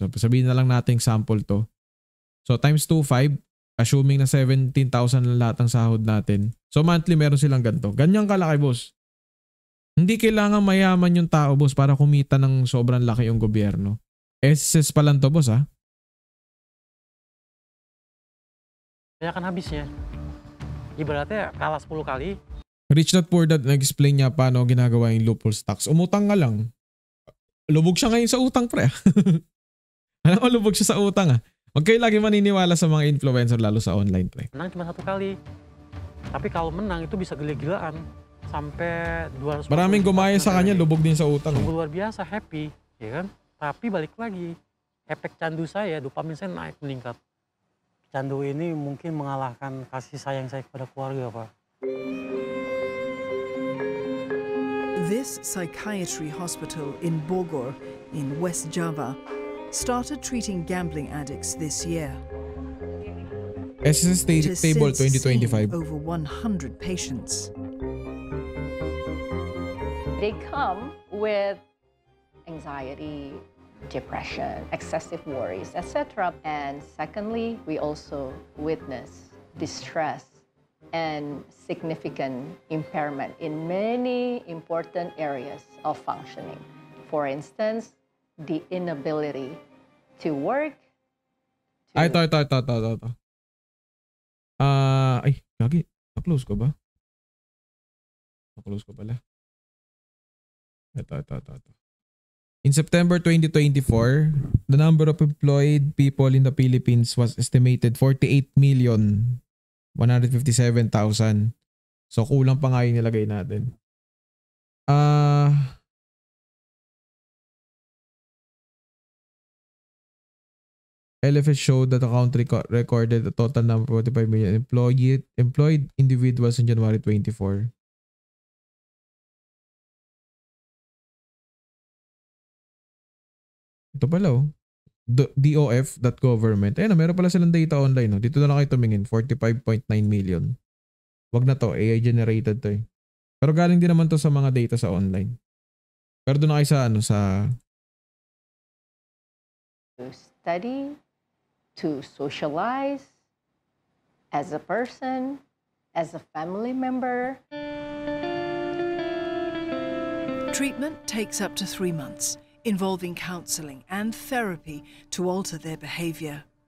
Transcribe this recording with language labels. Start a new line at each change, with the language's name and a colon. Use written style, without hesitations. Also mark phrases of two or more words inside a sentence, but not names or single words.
Filipino: So sabihin na lang natin sample to. So times 2.5, assuming na 17,000 na lahat ng sahod natin. So monthly meron silang ganito. Ganyang kalaki, boss. Hindi kailangan mayaman yung tao, boss, para kumita ng sobrang laki yung gobyerno. SSS pa lang to, boss,
Indonesian: Kaya kan habisnya. Ibaratnya kalah 10 kali.
Filipino: Rich Dad Poor Dad nag-explain niya paano ginagawa yung
English: loopholes tax.
Filipino: Umutang nga lang. Lubog siya ngayon sa utang, pre. Alam mo, lubog siya sa utang, Huwag kayo lagi maniniwala sa mga influencer, lalo sa online, pre.
Indonesian: Menang cuma 1 kali. Tapi kalau menang itu bisa gila-gilaan. Sampai 200.
Filipino: Maraming gumaya sa kanya, lubog din sa utang.
Indonesian: Sungguh luar biasa, happy. Ya kan? Tapi balik lagi. Efek candu saya, dopamin saya naik, meningkat. Candu ini mungkin mengalahkan kasih sayang saya kepada keluarga, Pak.
English: This psychiatry hospital in Bogor, in West Java, started treating gambling addicts this year. SSS It has Table since seen 2025. over 100 patients. They come with anxiety, depression, excessive worries, etc. And secondly, we also witness distress and significant impairment in many important areas of functioning. For instance, the inability to work.
Filipino: Ay, ito. Ay, gagi. Na-close ko ba? Na-close ko pala. Ito.
English: In September 2024, the number of employed people in the Philippines was estimated 48,157,000.
Filipino: So, kulang pa nga yung nilagay natin.
English: LFS showed that the country recorded a total number of 45 million employed individuals in January 24.
Filipino: Ito pala oh. DOF.government. Ayun, meron pala silang data online. Oh. Dito na lang kayo tumingin. 45.9 million. Wag na to.
English: AI generated
Filipino: to eh. Pero galing din naman to sa mga data sa online. Pero doon na kayo sa
English: To study, to socialize as a person, as a family member. Treatment takes up to 3 months, involving counseling and therapy to alter their behavior.